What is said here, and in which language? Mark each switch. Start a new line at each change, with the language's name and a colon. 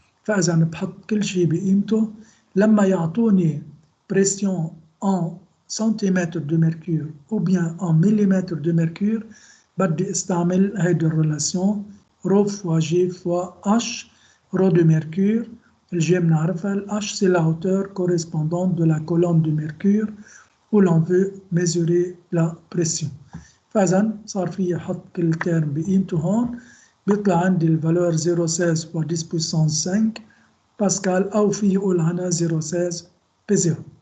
Arabic: فاذا بحط كل شيء بقيمته. لما يعطوني بريسيون ان سنتيمتر دو ميركور ou bien en millimètre de mercure بدي استعمل هيدي الريلاسيون رو فوا جي فوا اش. رو دو ميركور الجي بنعرفها، الاش سي
French: لا hauteur correspondante de la colonne de mercure où l'on veut mesurer la pression.
Arabic: فإذا صار في أحط كل تيرم بقيمته هون، بيطلع عندي الفالور 0.16 fois 10 puissance 5 باسكال، أو في يقول عنها 0.16 بي0.